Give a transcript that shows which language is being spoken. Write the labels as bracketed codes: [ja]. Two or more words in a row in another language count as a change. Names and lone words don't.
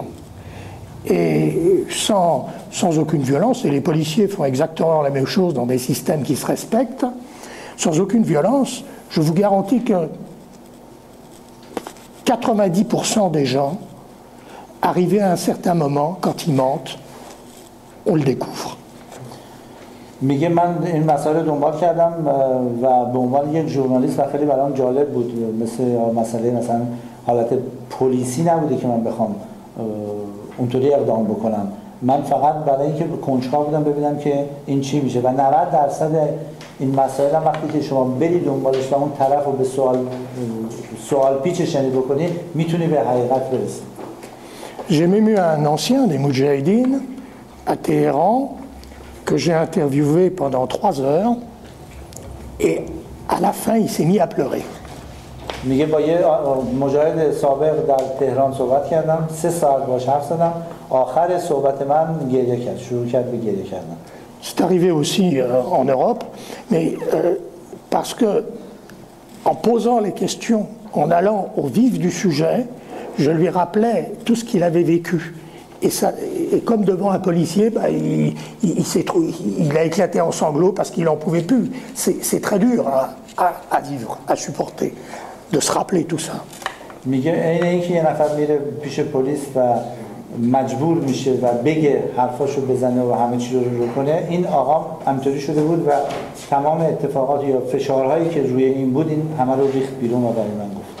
[fr] Et sans aucune violence, et les policiers font exactement la même chose dans des systèmes qui se respectent, sans aucune violence, je vous garantis que 90% des gens, arrivés à un certain moment, quand ils mentent, on le découvre. [fa] میگه من این مسئله دنبال کردم و به عنوان یک ژورنالیست و خیلی برام جالب بود، مثل مسئله مثلا حالت پلیسی نبوده که من بخوام اونطوری اقدام بکنم. من فقط برای اینکه کنجکاو بودم ببینم که این چی میشه و 90% این مسائل هم وقتی که شما برید دنبالش و اون طرف رو به سوال پیچش بکنید میتونی به حقیقت برسید. [fr] J'ai même eu un ancien des Moudjahidines à Téhéran que j'ai interviewé pendant 3 heures et à la fin il s'est mis à pleurer. [fa] میگه با یه مجاهد سابق در تهران صحبت کردم، 3 ساعت باهاش حرف زدم، آخر صحبت من گریه کرد، شروع کرد به گریه کردن. [fr] C'est arrivé aussi en Europe, mais parce que en posant les questions, en allant au vif du sujet, je lui rappelais tout ce qu'il avait vécu. Et comme devant un policier, bah, il a éclaté en sanglots parce qu'il n'en pouvait plus. C'est très dur à vivre, à supporter, de se rappeler tout ça. [fa] میگه اینکه یه نفر میره پیش پلیس و مجبور میشه و بگه حرفاشو بزنه و همه چی رو کنه، این آقا همینطوری شده بود و تمام اتفاقات یا فشارهایی که روی این بود این همه رو ریخت بیرون و برای من